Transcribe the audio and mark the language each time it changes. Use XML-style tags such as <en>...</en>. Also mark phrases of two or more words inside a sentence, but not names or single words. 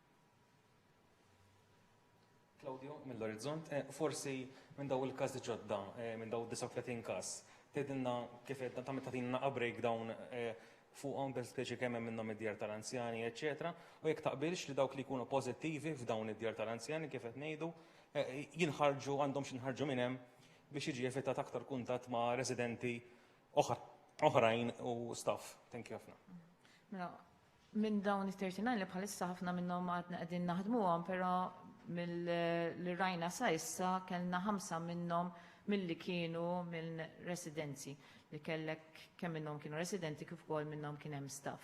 <mt>Claudio, mill-Orizzont, forsi minn daw il-każ ġodda, minn daw 39 każ, tgħidilna kif qed tagħmilna breakdown fuqhom bil-speċi kemm hemm minnhom id-djar tal-anzjani, eċetera, u jekk taqbilx li dawk li jkunu pożittivi f'dawn id-djar tal-anzjani kif qed ngħidu, jinħarġu għandhom x'inħarġu minn hemm biex jiġi evitat aktar kuntatt ma' residenti oħrajn u staff.</mt> <en>Thank you</en> <mt>ħafna. Minn dawn it-39 li bħalissa ħafna minnhom għadna qegħdin naħdmuhom, però mill rajna sa issa kellna 5 minnhom milli kienu minn residenzi li kellek kemm minnhom kienu residenti kif ukoll minnhom kien hemm staff.</mt>